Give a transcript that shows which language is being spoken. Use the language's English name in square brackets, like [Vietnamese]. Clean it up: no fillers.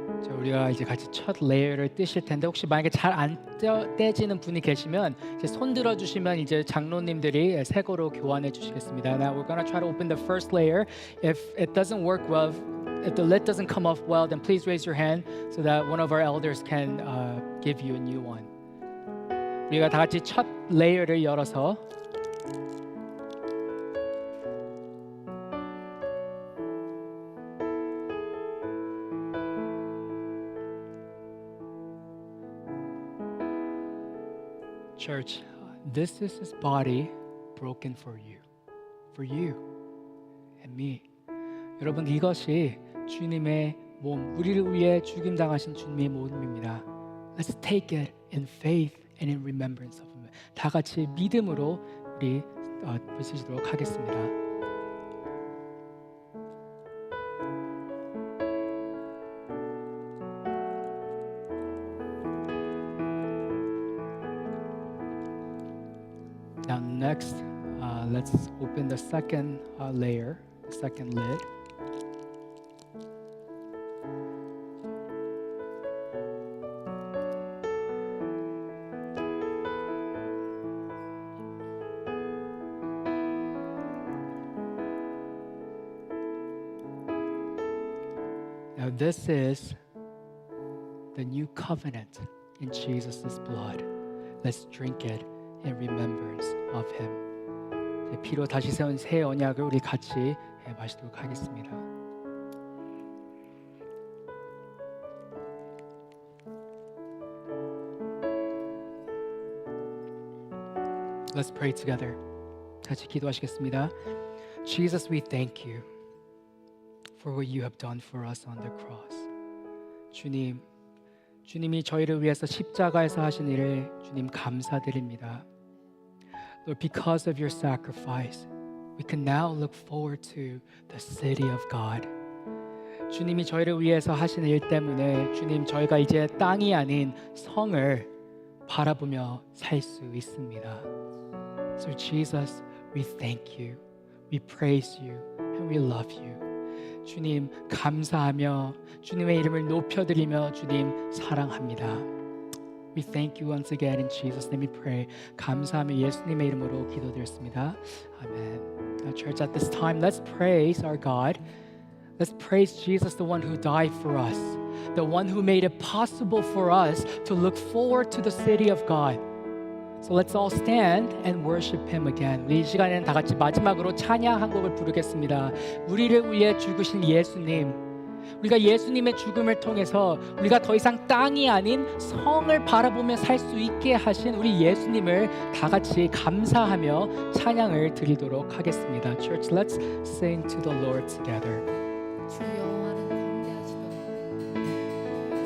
[Korean] 우리가 이제 같이 첫 레이어를 떼실 텐데 혹시 만약에 잘 안 떼지는 분이 계시면 이제 손 들어 주시면 이제 장로님들이 새 거로 교환해 주시겠습니다. [English] Now we're gonna try to open the first layer. If it doesn't work well, if the lid doesn't come off well, then please raise your hand so that one of our elders can give you a new one. [Korean] 우리가 다 같이 첫 레이어를 열어서 [English] Church, this is his body broken for you and me. [Korean] 여러분 이것이 주님의 몸, 우리를 위해 죽임 당하신 주님의 몸입니다. [English] Let's take it in faith and in remembrance of him. [Korean] 다 같이 믿음으로 우리 부시도록 하겠습니다. [English] Now next, let's open the second layer, the second lid. Now this is the new covenant in Jesus' blood. Let's drink it in remembrance of him. [Korean] 피로 다시 세운 새 언약을 우리 같이 마시도록 하겠습니다. [English] Let's pray together. [Korean] 같이 기도하시겠습니다. [English] Jesus, we thank you for what you have done for us on the cross. [Korean] 주님이 저희를 위해서 십자가에서 하신 일을 주님 감사드립니다. [English] Lord, because of your sacrifice, we can now look forward to the city of God. [Korean] 주님이 저희를 위해서 하신 일 때문에 주님 저희가 이제 땅이 아닌 성을 바라보며 살 수 있습니다. [English] So Jesus, We thank you, we praise you, and we love you. [Korean] 주님 감사하며 주님의 이름을 높여드리며 주님 사랑합니다. [English] We thank you once again in Jesus' name we pray. [Korean] 감사하며 예수님의 이름으로 기도드렸습니다. 아멘. [English] Now, church, at this time, let's praise our God. Let's praise Jesus, the one who died for us, the one who made it possible for us to look forward to the city of God. So let's all stand and worship Him again. [Korean] 우리 이 시간에는 다 같이 마지막으로 찬양 한 곡을 부르겠습니다. 우리를 위해 죽으신 예수님, 우리가 예수님의 죽음을 통해서 우리가 더 이상 땅이 아닌 성을 바라보며 살 수 있게 하신 우리 예수님을 다 같이 감사하며 찬양을 드리도록 하겠습니다. [English] Church, let's sing to the Lord together. [Korean] 주 여호와는 광대하시도다.